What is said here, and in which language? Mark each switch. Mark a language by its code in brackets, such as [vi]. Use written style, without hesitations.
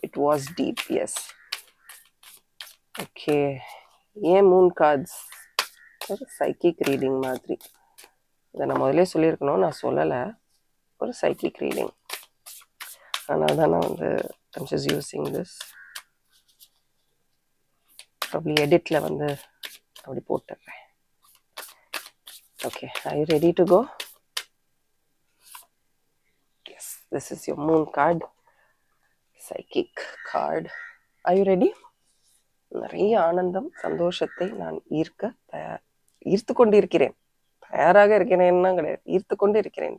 [en] It was deep, yes. Okay, ஏன் moon cards ஒரு psychic reading மாதிரி. [ta] இதை நான் முதலே சொல்லியிருக்கணும், நான் சொல்லலை. ஒரு சைக்கிக் ரீடிங், அதனால தான் நான் வந்து [en] I'm just using this. [ta] அப்படி எடிட்டில் வந்து அப்படி போட்டுடுறேன். [en] Okay, are you ready to go? Yes, this is your moon card, psychic card. Are you ready? [ta] நிறைய ஆனந்தம், சந்தோஷத்தை நான் ஈர்த்து கொண்டு இருக்கிறேன். தயாராக இருக்கிறேன்னா கிடையாது, ஈர்த்து கொண்டு இருக்கிறேன்.